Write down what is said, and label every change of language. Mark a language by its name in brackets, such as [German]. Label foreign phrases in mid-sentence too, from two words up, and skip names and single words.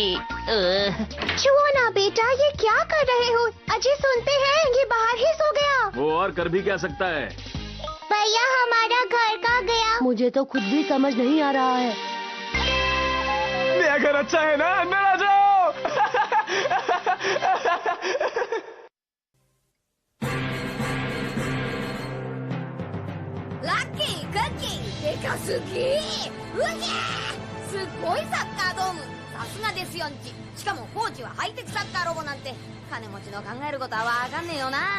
[Hindi] छुओ ना बेटा, ये क्या कर रहे हो? अजी सुनते हैं, ये बाहर ही सो गया। वो और कर भी क्या सकता है? भैया हमारा घर कहाँ गया? मुझे तो खुद भी समझ नहीं आ रहा है। मेरा घर अच्छा है ना, अंदर आ जाओ। [Japanese] ラッキー、クッキー、でかすぎー。うげー、すっごいサッカードーム。さすがですよんち。しかもコーチはハイテクサッカーロボなんて、金持ちの考えることはわかんねえよな。